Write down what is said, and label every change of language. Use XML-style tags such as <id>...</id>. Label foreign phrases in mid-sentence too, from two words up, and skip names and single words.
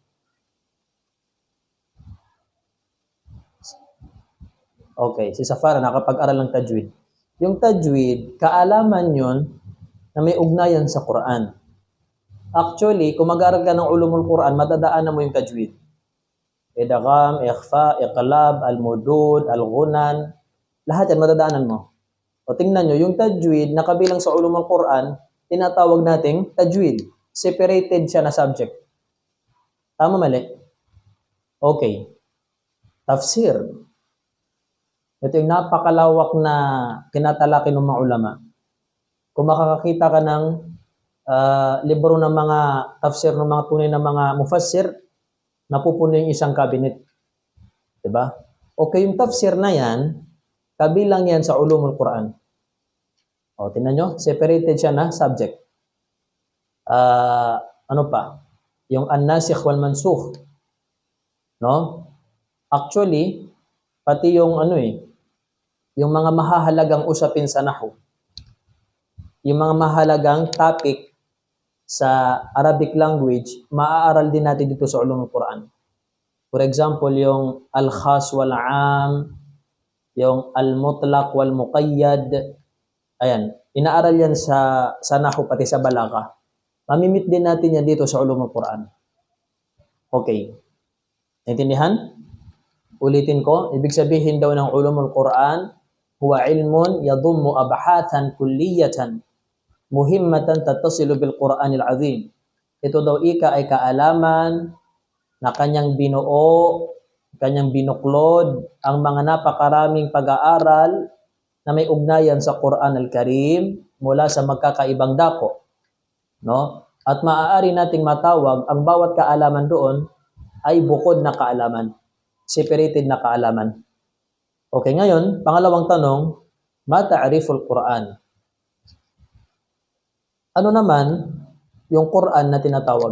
<tl>Okay, si Safara nakapag-aral ng tajwid. Yung tajwid, kaalaman yun na may ugnayan sa Quran. Actually, kung mag-aaral ka ng</tl> <ar>علوم القرآن,</ar> <tl>madadaanan mo yung tajwid.</tl> <ar>إدغام، إخفاء، إقلاب، المدود، الغنن,</ar> <tl>lahat yan madadaanan mo. O tingnan nyo, yung tajwid na kabilang sa</tl> <ar>علوم القرآن,</ar> <tl>tinatawag nating tajwid. Separated siya na subject. Tama, mali? Okay. Tafsir. Ito yung napakalawak na tinatalaki ng mga ulama. Kung makakakita ka ng libro ng mga tafsir ng mga tunay na mga mufassir, napupuno yung isang cabinet. Diba? Okay, yung tafsir na yan, kabilang yan sa</tl> <ar>علوم القرآن.</ar> <tl>O, tingnan nyo, separated siya na subject. Ano pa?</tl> <ar>Yung الناسخ والمنسوخ.</ar> <tl>No? Actually, pati yung yung mga mahahalagang usapin sa nahwu, yung mga mahalagang topic sa</tl> <en>Arabic language,</en> <tl>maaaral din natin dito sa</tl> <ar>علوم القرآن.</ar> <en>For example,</en> <tl>yung</tl> <ar>الخاص والعام,</ar> <tl>yung</tl> <ar>المطلق والمقيد.</ar> <tl>Ayan, inaaral yan sa nahwu pati sa balagha. Mamimit din natin yan dito sa</tl> <ar>علوم القرآن.</ar> <tl>Okay. Naintindihan? Ulitin ko, ibig sabihin daw ng</tl> <ar>علوم القرآن, هو علم يضم أبحاثا كلية مهمة تتصل بالقرآن العظيم.</ar> <tl>Ito daw ay kaalaman na kanyang binuo, kanyang binuklod ang mga napakaraming pag-aaral na may ugnayan sa</tl> <ar>القرآن الكريم</ar> <tl>mula sa magkakaibang dako. No? At maaari nating matawag ang bawat kaalaman doon ay bukod na kaalaman. Separated na kaalaman. Okay, ngayon, pangalawang tanong,</tl> <ar>ما تعريف القرآن?</ar> <tl>Ano naman yung Quran na tinatawag?</tl>